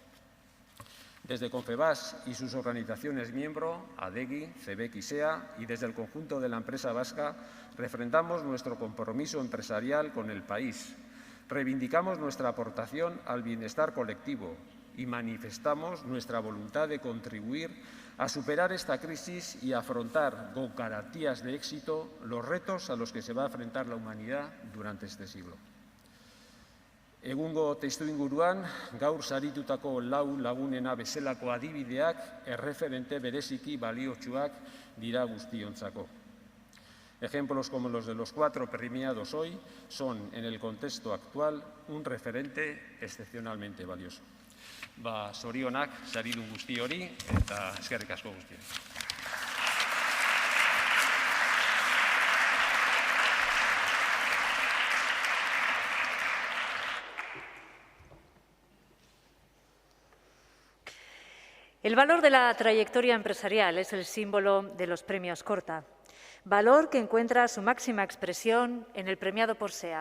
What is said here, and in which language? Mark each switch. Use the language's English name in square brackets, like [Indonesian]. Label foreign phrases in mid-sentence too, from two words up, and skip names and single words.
[Spanish] Desde Confebask y sus organizaciones miembro, ADEGI, CEBEC y SEA, y desde el conjunto de la empresa vasca, refrendamos nuestro compromiso empresarial con el país, reivindicamos nuestra aportación al bienestar colectivo y manifestamos nuestra voluntad de contribuir a superar esta crisis y afrontar con garantías de éxito los retos a los que se va a enfrentar la humanidad durante este siglo. [Basque] Egungo testuinguruan, gaur saritutako lau lagunena bezalako adibideak erreferente bereziki baliotsuak dira guztiontzako. [Spanish] Ejemplos como los de los 4 premiados hoy son, en el contexto actual, un referente excepcionalmente valioso. [Basque] Zorionak saridun guzti hori eta eskerrik asko guztioi. [Spanish] El valor de la trayectoria empresarial es el símbolo de los premios Korta, valor que encuentra su máxima expresión en el premiado por SEA.